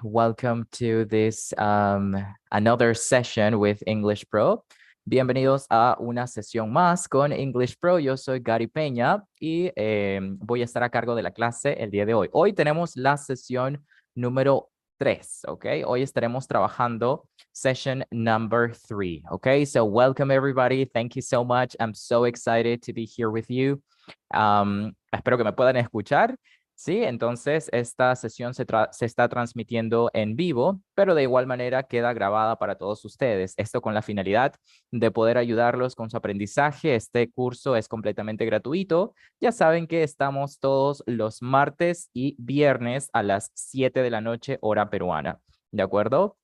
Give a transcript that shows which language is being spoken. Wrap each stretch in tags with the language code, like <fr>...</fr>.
<en>Welcome to this another session with English Pro.</en> <es>Bienvenidos a una sesión más con English Pro. Yo soy Gary Peña y voy a estar a cargo de la clase el día de hoy. Hoy tenemos la sesión número 3, ¿ok? Hoy estaremos trabajando</es> <en>session number 3,</en> <es>¿ok?</es> <en>So welcome everybody. Thank you so much. I'm so excited to be here with you.</en> <es>Espero que me puedan escuchar. Sí, entonces esta sesión se está transmitiendo en vivo, pero de igual manera queda grabada para todos ustedes. Esto con la finalidad de poder ayudarlos con su aprendizaje. Este curso es completamente gratuito. Ya saben que estamos todos los martes y viernes a las 7 de la noche, hora peruana. ¿De acuerdo?</es>